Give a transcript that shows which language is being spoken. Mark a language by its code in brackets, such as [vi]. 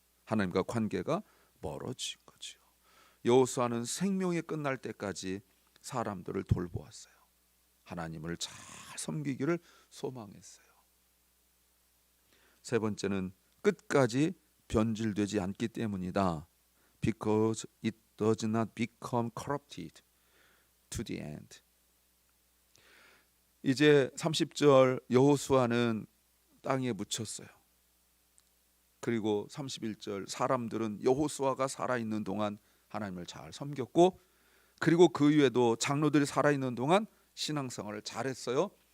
[ko] 하나님과 관계가 멀어진 거죠. 여호수아는 생명이 끝날 때까지 사람들을 돌보았어요. 하나님을 잘 섬기기를 소망했어요. 세 번째는 끝까지 변질되지 않기 때문이다. [en] Because it does not become corrupted to the end. [ko] 이제 30절 여호수아는 땅에 묻혔어요. 그리고 31절 사람들은 여호수아가 살아있는 동안 하나님을 잘 섬겼고, 그리고 그 이후에도 장로들이 살아있는 동안 신앙생활을 잘했어요.